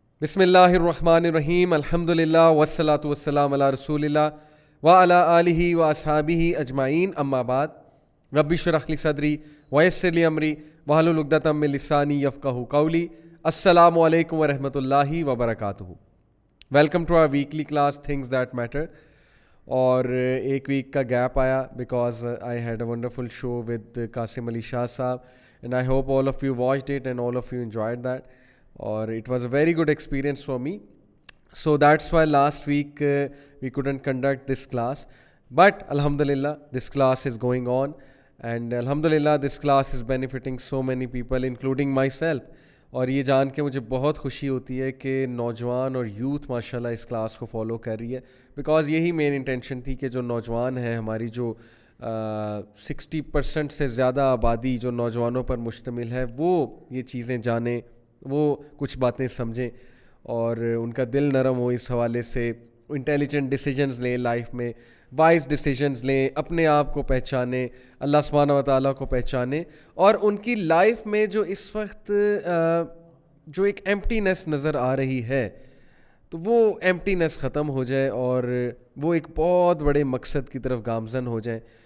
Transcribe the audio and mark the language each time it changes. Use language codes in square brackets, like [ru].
[ar] بسم اللہ الرحمن الرحیم، الحمدللہ والصلاۃ والسلام علی رسول اللہ وعلی آلہ واصحابہ اجمعین، اما بعد۔ رب اشرح لی صدری ویسر لی امری واحلل عقدۃ من لسانی یفقہوا قولی۔ السلام علیکم ورحمۃ اللہ وبرکاتہ۔ [en] Welcome to our weekly class things that matter. [ur] اور ایک ویک کا گیپ آیا [en] Because I had a wonderful show with Qasim Ali Shah صاحب، and I hope all of you watched it and all of you enjoyed that. Or it was a very good experience for me. So that's why last week we couldn't conduct this class. But Alhamdulillah, this class is going on. And Alhamdulillah, this class is benefiting so many people, including myself. [ur] اور یہ جان کے مجھے بہت خوشی ہوتی ہے کہ نوجوان اور یوتھ ماشاءاللہ اس کلاس کو فالو کر رہی ہے، بیکاز یہی مین انٹینشن تھی کہ جو نوجوان ہیں، ہماری جو 60% سے زیادہ آبادی جو نوجوانوں پر مشتمل ہے، وہ یہ چیزیں جانیں، وہ کچھ باتیں سمجھیں اور ان کا دل نرم ہو اس حوالے سے، انٹیلیجنٹ ڈیسیجنز لیں لائف میں، وائز ڈیسیجنز لیں، اپنے آپ کو پہچانیں، اللہ سبحانہ و تعالیٰ کو پہچانیں، اور ان کی لائف میں جو اس وقت جو ایک ایمپٹینس نظر آ رہی ہے تو وہ ایمپٹینس ختم ہو جائے اور وہ ایک بہت بڑے مقصد کی طرف گامزن ہو جائیں.